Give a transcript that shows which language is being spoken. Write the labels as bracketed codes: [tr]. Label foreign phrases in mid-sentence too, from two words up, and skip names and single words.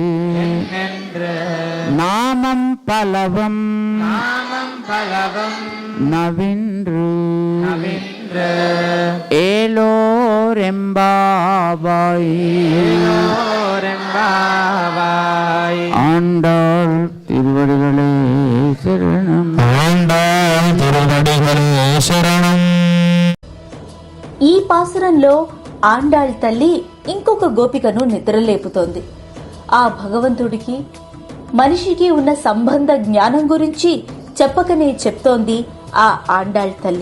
[ta] நாமம் பலவம் நவின்று ஏலோரெம்பாவாய். ஆண்டாள் திருவடிகளே சரணம். ஆண்டாள் திருவடிகளே శరణం. [te] ఈ పాసురంలో ఆండాళ్ తల్లి ఇంకొక గోపికను నిద్రలేపుతోంది. ఆ భగవంతుడికి మనిషికి ఉన్న సంబంధ జ్ఞానం గురించి చెప్పకనే చెప్తోంది ఆ ఆండాళ్ తల్లి.